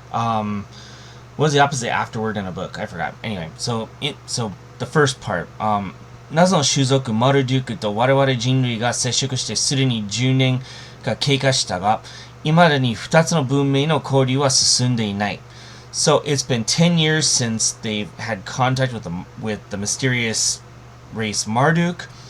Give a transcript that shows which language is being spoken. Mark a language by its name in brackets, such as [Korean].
[English] What is the opposite of afterword in a book? I forgot. Anyway, so the first part. [Japanese] 謎の種族マルデュクと我々人類が接触してすでに10年が経過したが、未だに2つの文明の交流は進んでいない。 [English] So it's been 10 years since they've had contact with the mysterious race Marduk.